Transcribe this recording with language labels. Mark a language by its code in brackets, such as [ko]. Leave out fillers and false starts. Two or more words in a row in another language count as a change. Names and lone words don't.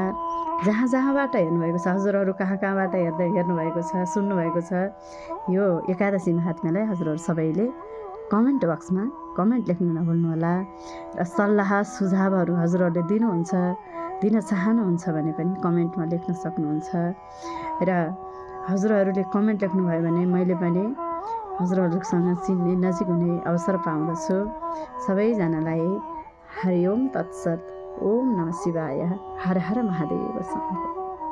[ne] जहाँ जहाँबाट हेर्नुभएको छ, हजुरहरू कहाँबाट हेर्नुभएको छ, सुन्नुभएको छ, यो एकादशी महात्म्यलाई हजुरहरू सबैले कमेन्ट बक्समा कमेन्ट लेख्नु नभुल्नुहोला र सल्लाह सुझावहरू हजुरहरूले दिन चाहनुहुन्छ भने पनि कमेन्टमा लेख्न सक्नुहुन्छ। र हजुरहरूले कमेन्ट लेख्नुभयो भने मैले पनि हजुरहरूसँग चिन्ने नजिक हुने अवसर पाउँदछु। सबैजनालाई [sa] हरि ओम तत्सत। ओम नमः शिवाय। हर हर महादेव।